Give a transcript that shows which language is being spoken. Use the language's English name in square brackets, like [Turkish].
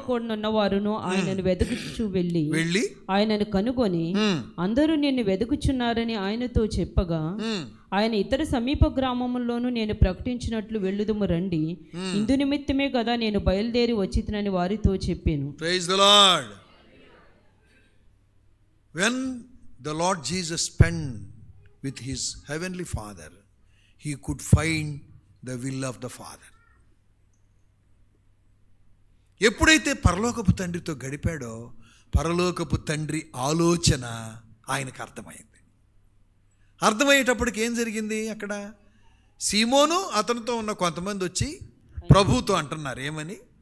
[Telugu] కూడిన వారును ఆయనను వెతుకుచు వెళ్ళి ఆయనను కనుగొని అందరూ నిన్ను వెతుకుచున్నారని ఆయనతో చెప్పగా, ఆయన ఇతర సమీప గ్రామముల్లోనూ నేను ప్రకటించినట్లు వెళ్ళుదుము రండి, ఇందు నిమిత్తమే కదా నేను బయలుదేరి వచ్చినని వారితో చెప్పాను. [English] Praise the Lord. When the Lord Jesus spent with his heavenly Father, he could find the will of the Father. [Telugu] ఎప్పుడైతే పరలోకపు తండ్రితో గడిపాడో పరలోకపు తండ్రి ఆలోచన ఆయనకు అర్థమైంది. అర్థమయ్యేటప్పటికి ఏం జరిగింది? అక్కడ సీమోను అతనితో ఉన్న కొంతమంది వచ్చి ప్రభువుతో అంటున్నారు, ఏమని?